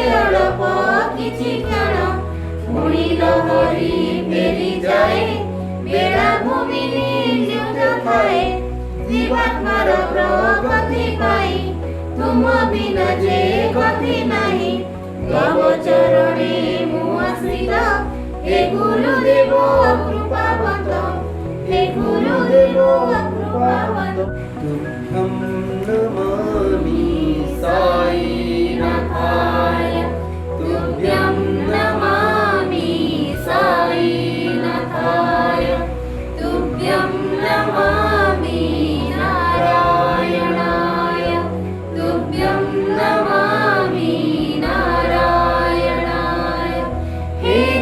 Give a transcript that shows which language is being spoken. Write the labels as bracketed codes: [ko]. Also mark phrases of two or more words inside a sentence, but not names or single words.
[or] ଅଳପ କିଛି କ୍ଷଣ ପୁଣି ଲହରୀ ଫେରିଯାଏ ବେଳାଭୂମି ନିଯୁକ୍ତ ଥାଏ ଜୀବାତ୍ମାର ପ୍ରଗତି ପାଇଁ ତୁମ ବିନା ଯେ ଗତି ନାହିଁ ତବ ଚରଣେ ମୁଁ ଆଶ୍ରିତ [hi] हे गुरुदेव कृपावंत हे गुरुदेव कृपावंत [sa] तुभ्यं नमामि साईनाथाय तुभ्यं नमामि साईनाथाय तुभ्यं नमामि नारायणाय तुभ्यं नमामि नारायणाय हे